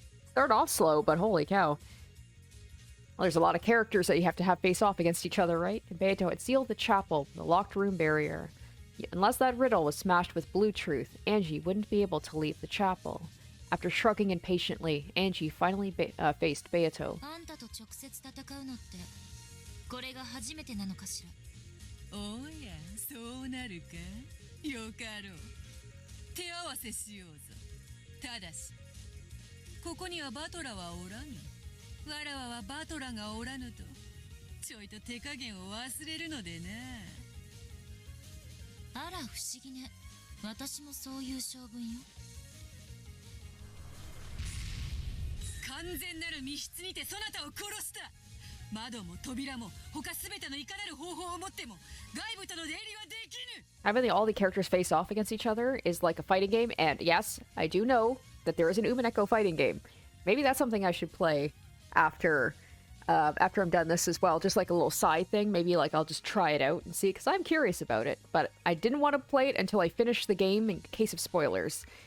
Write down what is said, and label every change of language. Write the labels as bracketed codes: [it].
[en] Start off slow, but holy cow. Well, there's a lot of characters that you have to have face off against each other, right? Beato had sealed the chapel, the locked room barrier. Unless that riddle was smashed with blue truth, Angie wouldn't be able to leave the chapel. After shrugging impatiently, Angie finally faced Beato. [ja] あんたと直接戦うのってこれが初めてなのかしら。おや、そうなるか。よかろう。手合わせしようぞ。ただし、ここにはバトラはおらぬ。わらわはバトラがおらぬと、ちょいと手加減を忘れるのでな。あら不思議ね。私もそういう性分よ。完全なる密室にてそなたを殺した。窓も扉も他すべてのいかなる方法を持っても外部との出入りはできぬ。 [en] Having all the characters face off against each other is like a fighting game, and yes, I do know that there is an Umineko fighting game. Maybe that's something I should play after I'm done this as well, just like a little side thing. Maybe like I'll just try it out and see, because I'm curious about it. But I didn't want to play it until I finished the game in case of spoilers.